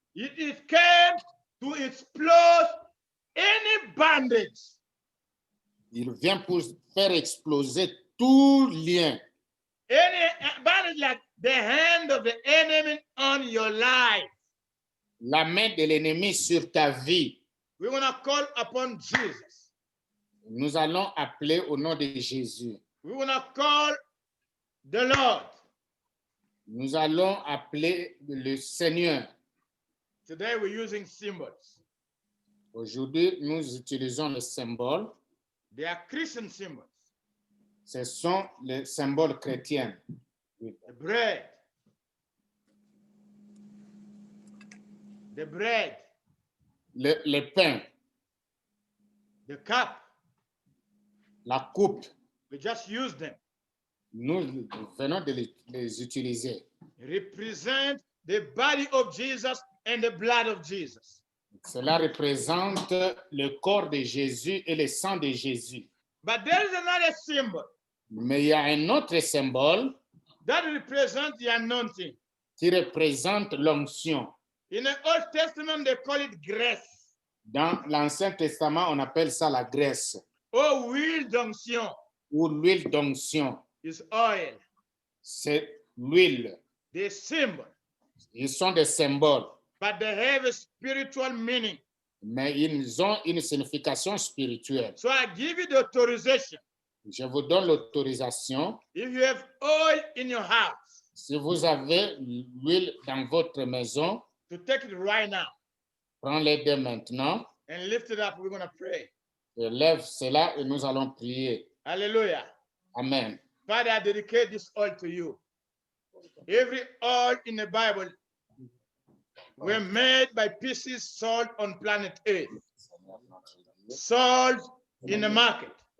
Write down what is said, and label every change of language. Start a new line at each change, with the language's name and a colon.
English: It came to explode any bondage.
French: Il vient pour faire exploser tout lien.
English: Any bondage like the hand of the enemy on your life.
French: La main de l'ennemi sur ta vie.
English: We want to call upon Jesus.
French: Nous allons appeler au nom de Jésus.
English: We want to call the Lord.
French: Nous allons appeler le Seigneur.
English: Today we're using symbols.
French: Aujourd'hui, nous utilisons les symboles.
English: They are Christian symbols.
French: Ce sont les symboles chrétiens.
English: The bread. The bread.
French: Le pain,
English: The cup.
French: la coupe,
English: We just use them.
French: nous venons de les utiliser.
English: Represent the body of Jesus and the blood of Jesus.
French: Cela représente le corps de Jésus et le sang de Jésus.
English: But there is another symbol
French: Mais il y a un autre symbole
English: that represents the anointing.
French: qui représente l'onction.
English: In the Old Testament, they call it grace
French: Dans l'Ancien Testament, on appelle ça la graisse or huile d'onction ou l'huile d'onction.
English: is oil.
French: C'est l'huile.
English: The symbol,
French: Ils sont des symboles,
English: but they have a spiritual meaning.
French: mais ils ont une signification spirituelle.
English: So I give you the authorization.
French: Je vous donne l'autorisation.
English: If you have oil in your house,
French: Si vous avez l'huile dans votre maison,
English: to take it right now
French: prenez-les dès maintenant.
English: and lift it up. We're going to pray.
French: Lève cela et nous allons prier. Hallelujah. Amen.
English: Father, I dedicate this oil to you. Every oil in the Bible were made by pieces sold on planet Earth, sold in the market.